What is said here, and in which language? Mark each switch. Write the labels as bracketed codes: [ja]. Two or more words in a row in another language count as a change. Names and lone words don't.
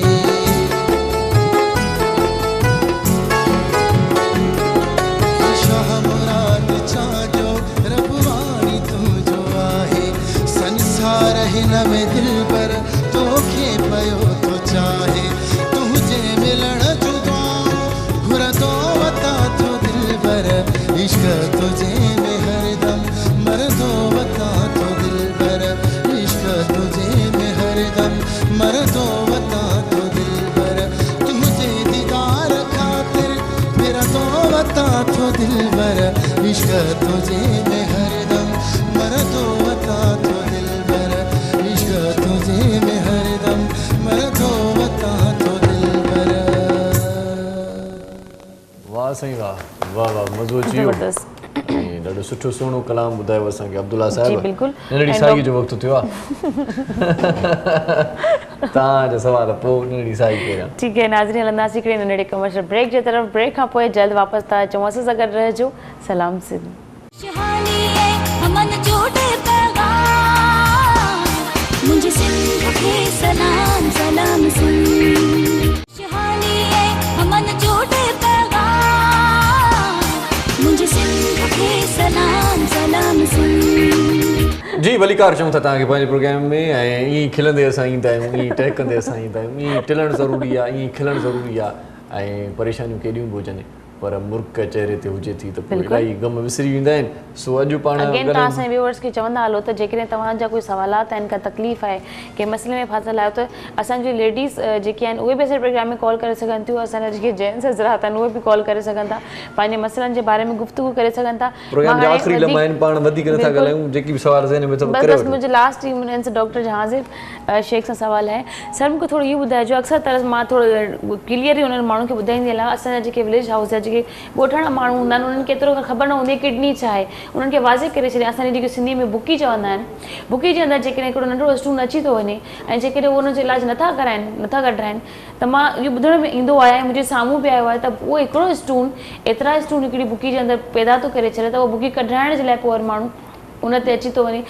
[sd] शाह मुराद चाजो रबवाणी तू जो आहे, संसार हिन में दिलबर तोखे पयो तो चाहे, तुझे मिलण जुदा घुरदो वता तो दिलबर, इश्क तुझे में हरदम मर्दो वता तो दिलबर, इश्क तुझे में हरदम मर्दो वता तो दिलबर, तुझे दीदार खातिर फिर दो वता तो दिलबर, इश्क तुझे में हरदम मर्दो वता तो दिलबर, इश्क तुझे में हरदम मर्दो वता तो दिलबर। वाह सही वाह वाह वाह मज़ो अची वियो। ॾाढो सुठो सुहिणो कलाम ॿुधायो असांखे अब्दुल्ला जी साहिब। बिल्कुलु। नंढड़ी साईअ जो वक़्तु थियो आहे। तव्हांजो सवाल पोइ नंढड़ी साई पहिरियां। [ur] ٹھیک ہے [sd] नाज़रीन, हलंदासीं हिकिड़े नंढड़े [en] commercial break [sd] जे तरफ़। ब्रेक खां पोइ जल्द वापसि था अचूं। असां सां गॾु रहिजो। सलाम सिंध। मुझे सिंध के सलाम सलाम सुन, शहानी है हमन जोड़े पैगाम, मुझे सिंध के सलाम सलाम सुन। जी वलीकार चऊं था तव्हांखे पंहिंजे प्रोग्राम में ऐं ईअं खिलंदे असां ईंदा आहियूं, ईअं टहिकंदे असां ईंदा आहियूं। ईअं टिलणु ज़रूरी आहे, ईअं खिलणु ज़रूरी आहे ऐं परेशानियूं केॾियूं बि हुजनि पर मुर्क चेहरे ते हुजे थी त पोइ इलाही गम विसरी वेंदा आहिनि। सो अॼु पाण अगेन तव्हां असांजे व्यूअर्स खे चवंदा हलो त जेकॾहिं तव्हांजा कोई सवालात आहिनि, का तकलीफ़ आहे, कंहिं मसइले में फाथल आहियो त असांजी लेडीज़ जेके आहिनि उहे बि असांजे प्रोग्राम में कॉल करे सघनि थियूं। असांजा जेके जेंट्स हज़रात आहिनि उहे बि कॉल करे सघनि था, पंहिंजे मसइलनि जे बारे में गुफ़्तगू करे सघनि था। प्रोग्राम जे आख़िरी लम्हा आहिनि, पाण वधीक नथा ॻाल्हायूं, जेकी बि सवाल ज़हन में अथव करे वठो। मुंहिंजे [en] last 3 minute [sd] से डॉक्टर जहांगीर शेख सां सवाल आहे। सर मूंखे थोरो इहो ॿुधाइजो, अक्सर तरह मां थोरो क्लियर ई उन्हनि माण्हुनि खे ॿुधाईंदी आहियां, असांजा जेके [en] village house [sd] या जेके ॻोठाणा माण्हू हूंदा आहिनि उन्हनि खे एतिरो ख़बर न हूंदी किडनी छा आहे। उन्हनि खे वाज़े करे छॾिया। असांजी जेके सिंधी में बुकी चवंदा आहिनि, बुकी जे अंदरि जेकॾहिं हिकिड़ो नंढो स्टून अची थो वञे ऐं जेकॾहिं उहो हुनजो इलाजु नथा कढाइनि त मां इहो ॿुधण में ईंदो आहे, मुंहिंजे साम्हूं बि आयो आहे त उहो हिकिड़ो स्टून एतिरा स्टून हिकिड़ी बुकी जे अंदरि पैदा थो करे छॾे त उहो बुकी कढाइण जे लाइ पोइ वरी माण्हू उन ते अची थो वञे।